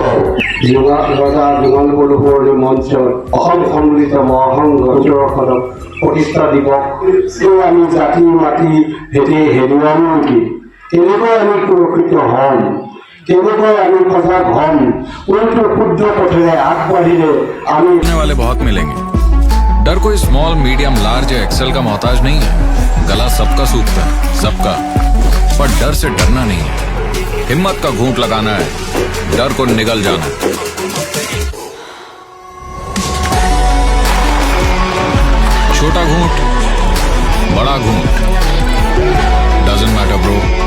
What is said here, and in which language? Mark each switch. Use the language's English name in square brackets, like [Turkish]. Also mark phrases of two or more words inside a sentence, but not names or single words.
[Assamese] ৰজা যুগল পদুপুৰণি মঞ্চত অসম সম্মিলিত মহাসংঘ ১৭শ প্ৰতিষ্ঠা দিৱস আমি জাতি মাতি ভেটি হেৰুৱাম নেকি? কেনেকৈ আমি সুৰক্ষিত হ'ম? কেনেকৈ আমি সজাগ হ'ম? কোনটো শুদ্ধ পথেৰে আগবাঢ়িলে আমি [Hindi] वाले बहुत मिलेंगे। डर कोई [English] small medium large [Hindi] या एक्सेल का मोहताज नहीं है। गला सबका सूखता है, सबका, पर डर से डरना नहीं है। हिम्मत का घूंट लगाना है, डर को निगल जाना है। छोटा घूंट, बड़ा घूंट, [English] doesn't matter bro.